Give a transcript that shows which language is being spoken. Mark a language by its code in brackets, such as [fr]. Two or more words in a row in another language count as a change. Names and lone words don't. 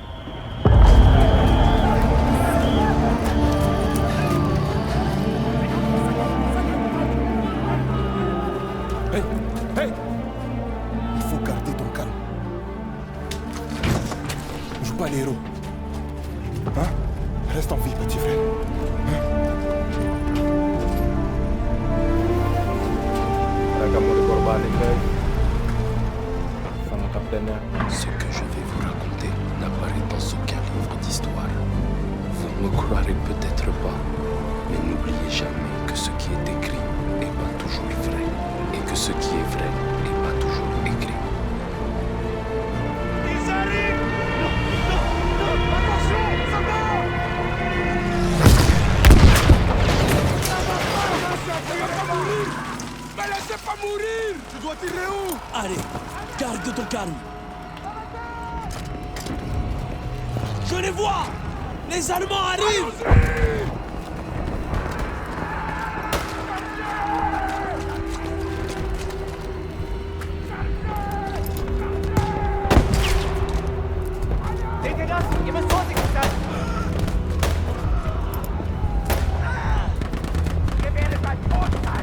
[en] Hey, hey! [fr] Il faut garder ton calme. Joue pas les héros. Hein? Reste en vie, petit frère. [id] Kamu dikorbanin guys sama kaptennya. [fr] Ce que je vais vous raconter n'apparaît dans aucun livre d'histoire. Vous ne me croirez peut-être pas, mais n'oubliez jamais que ce qui est écrit n'est pas toujours vrai, et que ce qui est vrai n'est pas toujours écrit. Ils arrivent! Non! Attention! Ça va! Ça va pas mourir! Mais laissez pas mourir! Tu dois tirer où? Allez, garde ton calme. Je les vois! Les Allemands arrivent! [de] Ihr müsst vorsichtig sein! Ihr werdet bald tot sein!